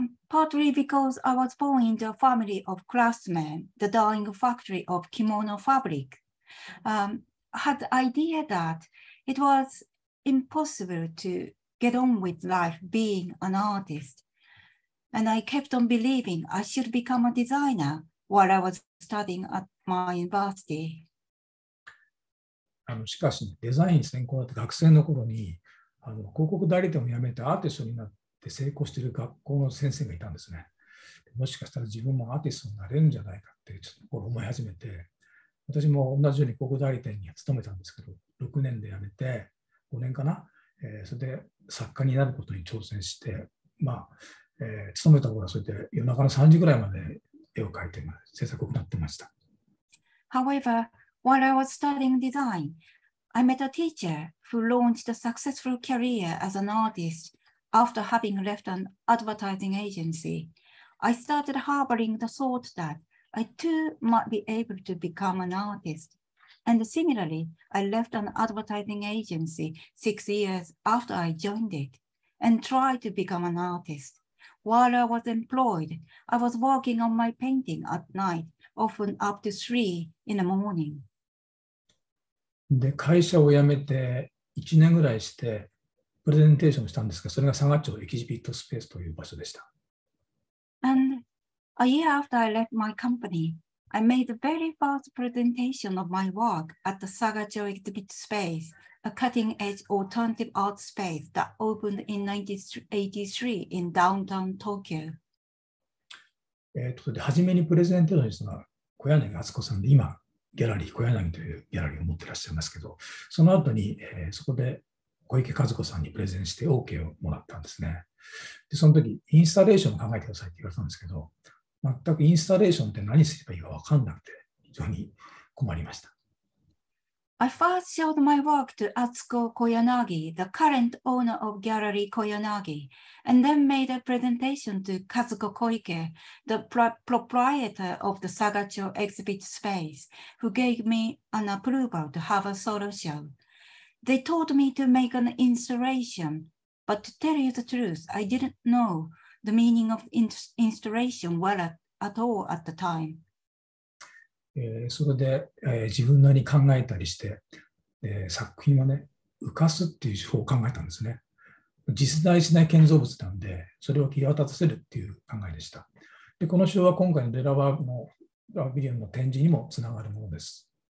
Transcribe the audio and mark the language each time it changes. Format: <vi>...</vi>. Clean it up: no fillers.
<en>Partly because I was born into a family of craftsmen, the dyeing factory of kimono fabric. I had the idea that it was impossible to get on with life being an artist. And I kept on believing I should become a designer while I was studying at my university.</en> <ja>しかし、デザイン専攻だって学生の頃に広告代理店を辞めてアーティストになって成功している学校の先生がいたんですね。もしかしたら自分もアーティストになれるんじゃないかってちょっと思い始めて、私も同じように広告代理店に勤めたんですけど、6年で辞めて、5年かな、それで作家になることに挑戦して、勤めた頃はそれで夜中の3時ぐらいまで絵を描いて制作を行ってました。</ja> <en>However, while I was studying design, I met a teacher who launched a successful career as an artist after having left an advertising agency, I started harboring the thought that I too might be able to become an artist. And similarly, I left an advertising agency 6 years after I joined it and tried to become an artist. While I was employed, I was working on my painting at night, often up to 3 in the morning.</en> <ja>で、会社を辞めて1年ぐらいして、プレゼンテーションしたんですが、それが佐賀町エキジビットスペースという場所でした。</ja> <en>And a year after I left my company, I made the very first presentation of my work at the Sagacho Exhibit Space, a cutting-edge alternative art space that opened in 1983 in downtown Tokyo.</en> <ja>で初めにプレゼンテーションしたのは小柳敦子さんで、今、ギャラリー、小柳というギャラリーを持っていらっしゃいますけど、その後に、そこで小池和子さんにプレゼンして OK をもらったんですね。で、その時、インスタレーションを考えてくださいって言われたんですけど、全くインスタレーションって何すればいいか分かんなくて、非常に困りました。</ja> <en>I first showed my work to Atsuko Koyanagi, the current owner of Gallery Koyanagi, and then made a presentation to Kazuko Koike, the proprietor of the Sagacho Exhibit Space, who gave me an approval to have a solo show. They told me to make an installation, but to tell you the truth, I didn't know the meaning of installation well at all at the time.</en> <ja>それで、自分なりに考えたりして、作品はね、浮かすっていう手法を考えたんですね。実在しない建造物なんで、それを際立たせるっていう考えでした。で、この手法は今回のレラワーのパビリオンの展示にもつながるものです。</ja>